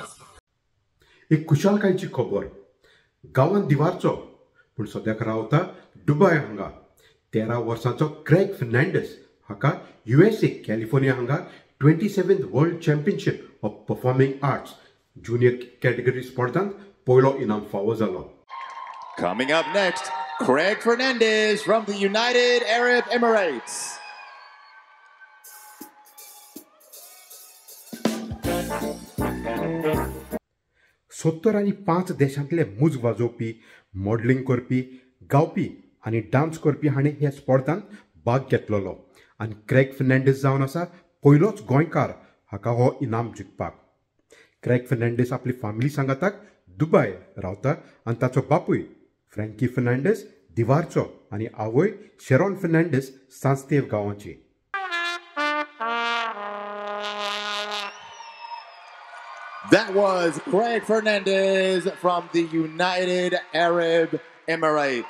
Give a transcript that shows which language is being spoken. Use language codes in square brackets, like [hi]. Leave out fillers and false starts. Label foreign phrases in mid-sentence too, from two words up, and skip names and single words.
[kok] एक खुशालकायेची खबर गांवांत दिवारचो पूण सद्याक रावता दुबय हांगा 13 वर्सांचो क्रॅग फर्नांडीस हाका USA कॅलिफोर्निया हांगा 27th वर्ल्ड चॅम्पियनशीप ऑफ परफॉर्मिंग आर्ट्स [en] junior category [kok] स्पर्धांत पयलो इनाम फावो जालो. [en] Coming up next, Craig Fernandez from the United Arab Emirates. [kok] सत्तर आणि 5 देशांतले मूज वाजोवपी मॉडलिंग करपी गावपी आनी डान्स करपी हाणें ह्या स्पर्धांत भाग घेतलेलो आनी क्रॅग फर्नांडीस जावन आसा पयलोच गोंयकार हाका हो इनाम जिखपाक. क्रॅग फर्नांडीस आपली फॅमिली सांगाताक दुबय रावता आनी ताचो बापूय फ्रँकी फर्नांडीस दिवारचो आनी आवय शेरॉन फर्नांडीस सांस्तेव गांवाची. [en] That was Craig Fernandez from the United Arab Emirates.